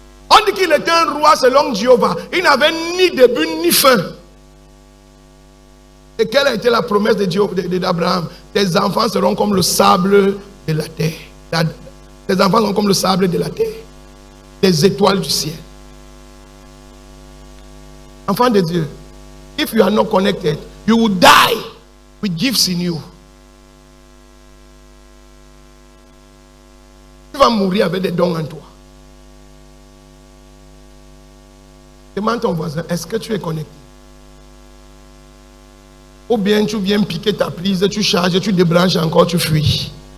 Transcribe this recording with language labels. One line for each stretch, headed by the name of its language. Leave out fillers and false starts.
French: On dit qu'il était un roi selon Jéhovah. Il n'avait ni début ni fin. Et quelle a été la promesse d'Abraham? Tes enfants seront comme le sable de la terre. Tes enfants seront comme le sable de la terre. Des étoiles du ciel. Enfant de Dieu,
English: if you are not connected, you will die with gifts in you.
French: Tu vas mourir avec des dons en toi. Demande ton voisin, est-ce que tu es connecté? Ou bien tu viens piquer ta prise, tu charges, tu débranches encore, tu fuis.